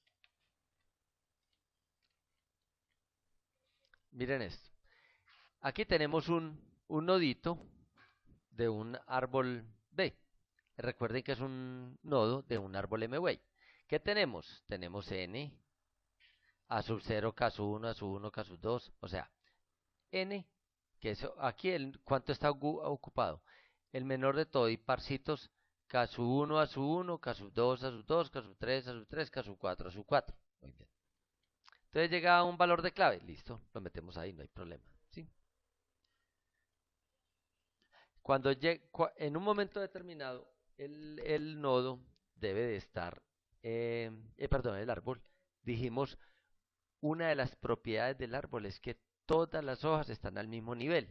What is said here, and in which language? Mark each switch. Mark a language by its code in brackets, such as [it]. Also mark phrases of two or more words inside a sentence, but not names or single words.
[es] Miren esto. Aquí tenemos un nodito de un árbol B. Recuerden que es un nodo de un árbol M-Way. ¿Qué tenemos? Tenemos N, A sub 0, K sub 1, A sub 1, K sub 2. O sea, N, que es aquí ¿cuánto está ocupado? El menor de todo y parcitos K sub 1, A sub 1, K sub 2, A sub 2, K sub 3, A sub 3, K sub 4, A sub 4. Muy bien. Entonces llega a un valor de clave. Listo, lo metemos ahí, no hay problema. ¿Sí? Cuando en un momento determinado, el nodo debe de estar, perdón, el árbol. Dijimos, una de las propiedades del árbol es que todas las hojas están al mismo nivel.